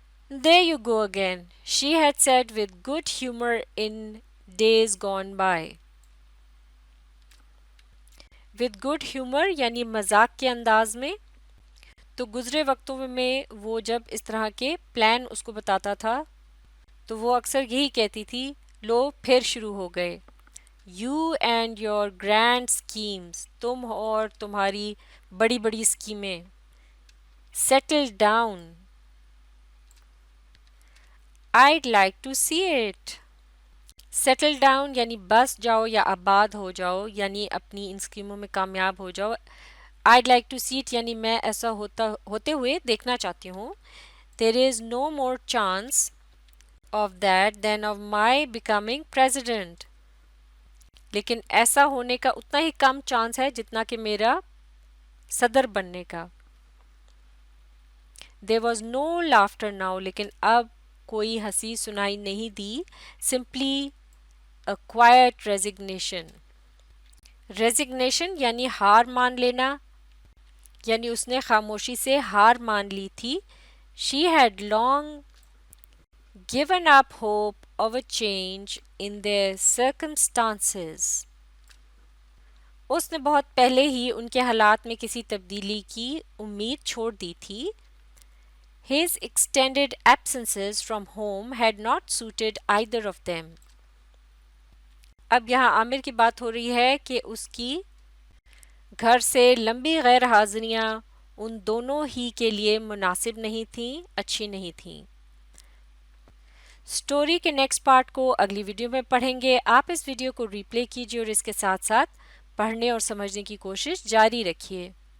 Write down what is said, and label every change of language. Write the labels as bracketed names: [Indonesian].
[English] There you go again, she had said with good humor in days gone by. With good humor [Urdu] یعنی مذاق کے انداز میں. تو گزرے وقتوں میں وہ جب اس طرح کے پلان اس کو بتاتا تھا تو وہ اکثر یہی کہتی تھی، لو پھر شروع ہو گئے. [English] You and your grand schemes, [Urdu] تم اور تمہاری بڑی بڑی اسکیمیں. [English] Settle down. I'd like to see it. [Urdu] Settle down یعنی بس جاؤ یا آباد ہو جاؤ، یعنی اپنی ان اسکیموں میں کامیاب ہو جاؤ. [English] I'd like to see it [Urdu] یعنی میں ایسا ہوتے ہوئے دیکھنا چاہتی ہوں. [English] There is no more chance of that than of my becoming president. [Urdu] لیکن ایسا ہونے کا اتنا ہی کم چانس ہے جتنا کہ میرا صدر بننے کا. [English] There was no laughter now [Urdu] لیکن اب کوئی ہنسی سنائی نہیں دی. [English] Simply a quiet resignation. [Urdu] Resignation یعنی ہار مان لینا، یعنی اس نے خاموشی سے ہار مان لی تھی. [English] She had long given up hope of a change in their circumstances. [Urdu] اس نے بہت پہلے ہی ان کے حالات میں کسی تبدیلی کی امید چھوڑ دی تھی. [English] His extended absences from home had not suited either of them. [Urdu] اب یہاں عامر کی بات ہو رہی ہے کہ اس کی گھر سے لمبی غیر حاضریاں ان دونوں ہی کے لیے مناسب نہیں تھیں، اچھی نہیں تھیں. سٹوری کے نیکسٹ پارٹ کو اگلی ویڈیو میں پڑھیں گے. آپ اس ویڈیو کو ری پلے کیجیے اور اس کے ساتھ ساتھ پڑھنے اور سمجھنے کی کوشش جاری رکھیے.